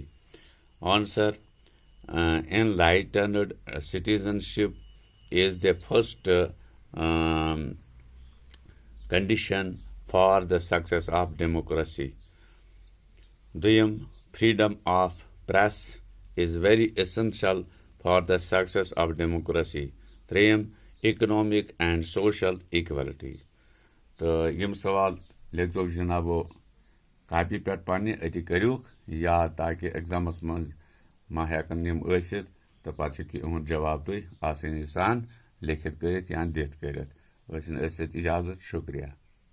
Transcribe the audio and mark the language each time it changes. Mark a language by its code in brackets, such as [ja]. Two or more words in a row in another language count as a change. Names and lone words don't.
[en] Answer: enlightened citizenship is the first condition for the success of democracy. Duyam, freedom of press is very essential for the success of democracy. Treyam, economic and social equality. [ks] तो यम सवाल लिखो जनाबो कापी पे पानी अति करूक याद ताकि एग्जामस मज मा हेकन यम असित तो पत हूँ जवाब तुम आसानी सान लिखित कर या दित कर इजाजत शुक्रिया।